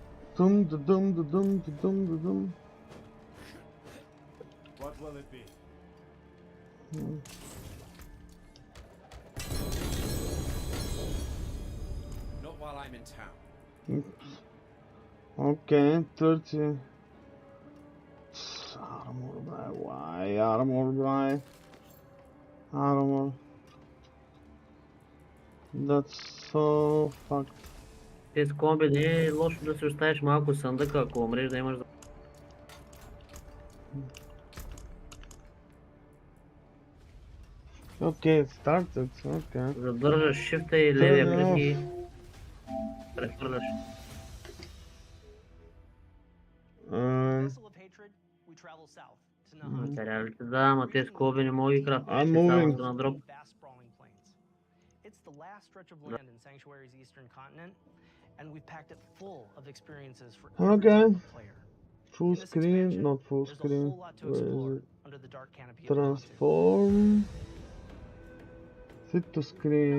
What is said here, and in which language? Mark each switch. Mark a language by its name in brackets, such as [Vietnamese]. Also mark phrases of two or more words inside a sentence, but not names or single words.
[English] Dum da dum da dum da dum da dum. What will it be? Not while I'm in town. Okay, 30. Armor, bro. Why armor, bro? Armor. That's so fucked. [Bulgarian] Те с комби не е лошо да се оставиш малко съндък, ако умреш да имаш... [English] Okay, it started. Okay. [Bulgarian] Задържаш shift и левия клик и прехвърляш. [English] Vessel of hatred, we travel south to Nahant. [Bulgarian] Материалите, да, ама те с комби не мога ги крафтиш. [English] I'm [Bulgarian] Ще [English] moving. [Bulgarian] става на дроп. [English] Vast sprawling plains. It's the last stretch of land in Sanctuary's eastern continent, and we've packed it full of experiences for every Okay. type of player. Full In this screen, expansion, not full there's a screen. whole lot to Where is explore it? under the dark canopy of Nahant. Transform. Fit to screen.